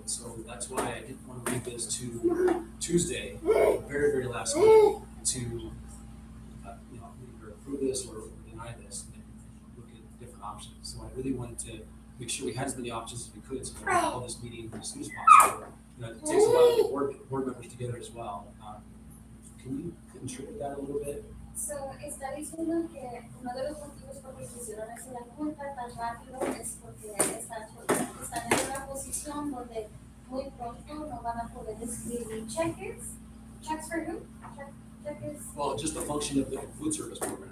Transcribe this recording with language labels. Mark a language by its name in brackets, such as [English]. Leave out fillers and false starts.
[English] So that's why I didn't want to leave this to Tuesday, very, very last week, to either approve this or deny this and look at different options. So I really wanted to make sure we had as many options as we could, so we could call this meeting as soon as possible. It takes a lot of board members together as well. Can you contribute that a little bit? [Spanish] So, está diciendo que uno de los motivos por los que hicieron eso la junta tan rápido es porque están en una posición donde muy pronto no van a poder escribir cheques. [English] ¿Checks for who? Cheques. Well, just the function of the food service program.